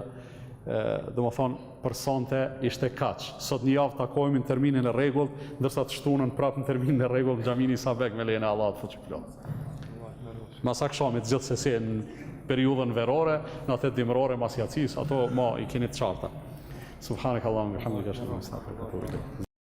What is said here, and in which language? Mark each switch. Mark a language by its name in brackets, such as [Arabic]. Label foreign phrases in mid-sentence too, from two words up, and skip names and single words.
[Albanian] Dhe më thonë, për sonte ishte kaq. Sot një javë takojmë në terminin e rregullt, ndërsa të shtunën prapë në terminin e rregullt në xhaminin Sabek me lejen e Allahut fuqiplot. Masak shamit gjithsesi në periudhën verore, në atë dimërore mas jacis, ato ma i keni të qarta. [Arabic] سبحانك اللهم وبحمدك أشهد أن لا إله إلا أنت أستغفرك وأتوب إليك.